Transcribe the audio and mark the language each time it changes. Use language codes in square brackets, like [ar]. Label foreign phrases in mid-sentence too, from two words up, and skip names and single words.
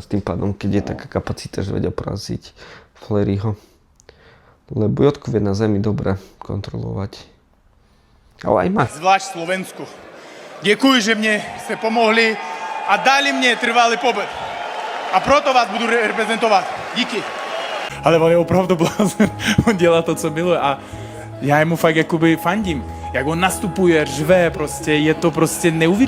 [sk] Tým pádom, keď je taká kapacita, že vedia poraziť Fleryho. Lebo Jotku vie na zemi dobre kontrolovať. Ale aj Mach. Zvlášť Slovensku. [cs] Děkuji, že mě jste pomohli a dali mě trvalý pobyt. A proto vás budu reprezentovat. Díky. Ale on je opravdu blázen. On dělá to, co miluje a já mu fakt jakoby fandím. Jak on nastupuje, řve, prostě, je to prostě neuvěřitelný.